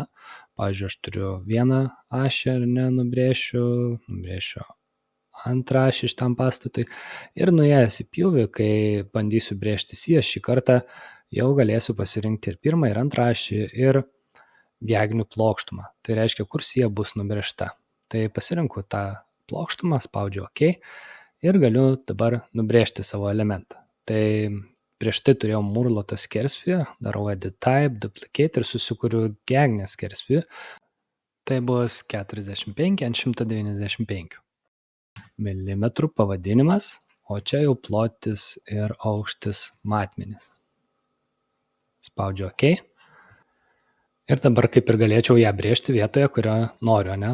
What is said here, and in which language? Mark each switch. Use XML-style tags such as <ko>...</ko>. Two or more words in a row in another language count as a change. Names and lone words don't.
<lt>Pavyzdžiui, aš turiu vieną ašį, ar ne, nubrėšiu antrą ašį šitam pastatui ir nuėjęs į pjūvį, kai bandysiu brėžti siją, šį kartą jau galėsiu pasirinkti ir pirmą, ir antrą ašį, ir gegnių plokštumą. Tai reiškia, kur sija bus nubrėžta. Tai pasirinku tą plokštumą, spaudžiu OK ir galiu dabar nubrėžti savo elementą. Tai prieš tai turėjau murloto skerspjūvį, darau</lt> <en>edit type,</en> <lt>duplicate ir susikuriu gegnės skerspjūvį. Tai bus 45 ant 195 milimetrų pavadinimas, o čia jau plotis ir aukštis matmenys. Spaudžiu OK. Ir dabar kaip ir galėčiau ją brėžti vietoje, kurioje noriu, ne?</lt>